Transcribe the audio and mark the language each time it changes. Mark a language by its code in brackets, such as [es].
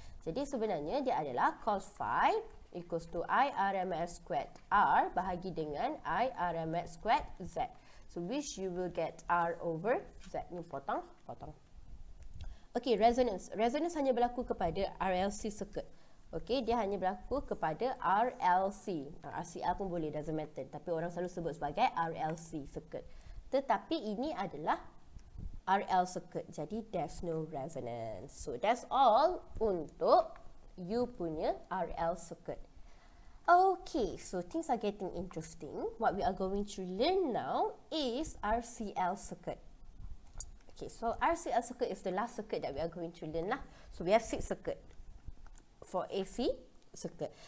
[ms] Jadi sebenarnya dia adalah cos phi [en] equals to [ms] I RMS squared R bahagi dengan I RMS squared Z. [en] So which you will get R over Z. [ms] Ni potong. [en] Okay, resonance. [ms] Resonance hanya berlaku kepada RLC circuit. Okay, dia hanya berlaku kepada RLC. RCL pun boleh, [en] doesn't matter. [ms] Tapi orang selalu sebut sebagai RLC circuit. Tetapi ini adalah RL circuit. Jadi, [en] there's no resonance. So, that's all [ms] untuk you punya [en] RL circuit. Okay, so things are getting interesting. What we are going to learn now is RCL circuit. Okay, so RCL circuit is the last circuit that we are going to learn lah. So, we have 6 circuit for AC circuit.